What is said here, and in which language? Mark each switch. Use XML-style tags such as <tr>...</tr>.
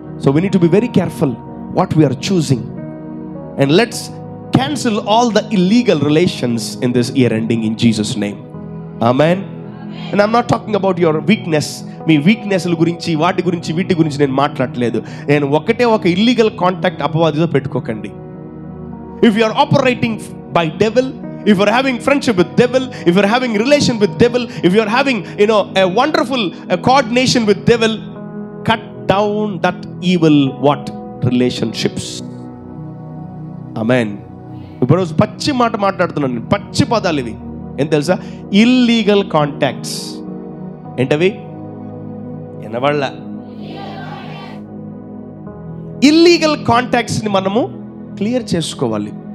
<en>So we need to be very careful what we're choosing and let's cancel all the illegal relations in this year ending in Jesus name. Amen. And I'm not talking about your weakness.</en> <te>మీ వీక్నెస్ల గురించి వాటి గురించి వీటి గురించి నేను మాట్లాడలేదు. నేను ఒకటే ఒక ఇల్లీగల్ కాంటాక్ట్ అపవాదితో పెట్టుకోకండి.</te> <en>If you are operating by devil, if you are having friendship with devil, if you are having relation with devil, if you are having a wonderful coordination with devil, cut down that evil what relationships. Amen.</en> <te>ఇప్పుడు పచ్చి మాట మాట్లాడుతున్నాను, పచ్చి పదాలు ఇవి. ఏం తెలుసా? Illegal contacts. ఏంటవి? ఎనవాళ్ళ ఇల్లీగల్ కాంటాక్ట్స్ ని మనము క్లియర్ చేసుకోవాలి.</te>